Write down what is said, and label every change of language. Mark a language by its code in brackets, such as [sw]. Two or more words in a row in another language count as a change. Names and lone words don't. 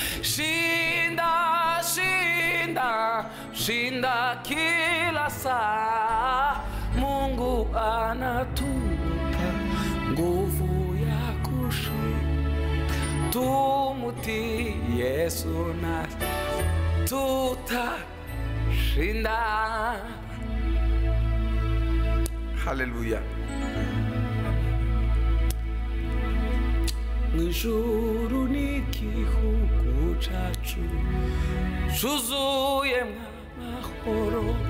[sw] Shinda, shinda, shinda kila saa. Mungu anatupa nguvu ya kushinda. Tumutii Yesu na tutashinda. Haleluya. [rw] Mu ijuru ni igihugu cyacu, cyuzuyemwo amahoro.